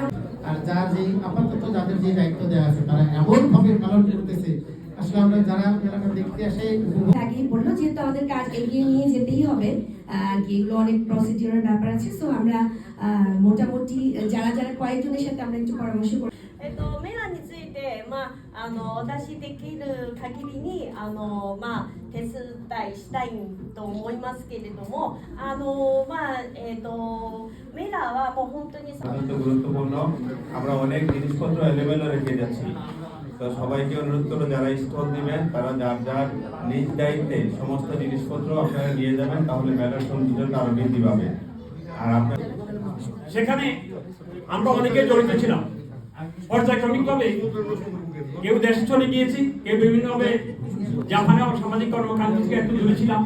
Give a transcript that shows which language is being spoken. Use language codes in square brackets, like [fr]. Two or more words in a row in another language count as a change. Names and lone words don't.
[bn] আর যারা যে আপাতত যাদের যে দায়িত্ব দেওয়া আছে তারা এমন ভাবে পালন করতেছে, আসলে আমরা যারা মেলাটা দেখতে আসে আগেই বললো যেহেতু আমাদের কাজ এগিয়ে নিয়ে যেতেই হবে, এগুলো অনেক প্রসিডিউরের ব্যাপার আছে। সো আমরা মোটামুটি যারা যারা কয়েকজনের সাথে আমরা একটু পরামর্শ করি। [ja] メラについて、お出しできる限りに手伝いしたいと思いますけれども、メラはもう本当に [bn] গুরুত্বপূর্ণ। আমরা অনেক জিনিসপত্র এলোমেলো রেখে যাচ্ছি, তো সবাইকে অনুরোধ করবো যারা স্টল দিবেন তারা যার যার নিজ দায়িত্বে সমস্ত জিনিসপত্র আপনারা নিয়ে যাবেন, তাহলে মেলার সৌন্দর্যটা আরো বৃদ্ধি পাবে। আর আপনার সেখানে আমরা অনেকে জড়িত ছিলাম পর্যায়ক্রমিকভাবে, কেউ দেশে চলে গিয়েছি, কেউ বিভিন্নভাবে জাপানে সামাজিক কর্মকাণ্ড থেকে একটু দূরে ছিলাম।